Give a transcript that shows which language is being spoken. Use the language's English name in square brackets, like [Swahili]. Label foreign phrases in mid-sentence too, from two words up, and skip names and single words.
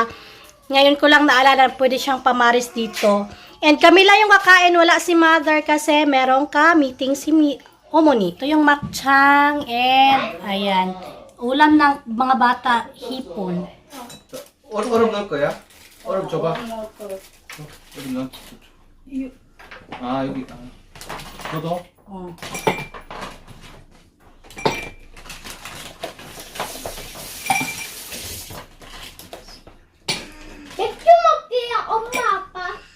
[Filipino] Ngayon ko lang naalala, pwede siyang pamaris dito. And kami lang yung kakain, wala si mother kasi meron ka meeting si Omoni. Ito yung makchang and ayan, ulam ng mga bata, hipon. [Korean] 얼음 넣을 거야? 얼음 줘봐. 얼음 넣어. 아 여기. 너도? Oh. 맥주 먹게요, 엄마, 아빠.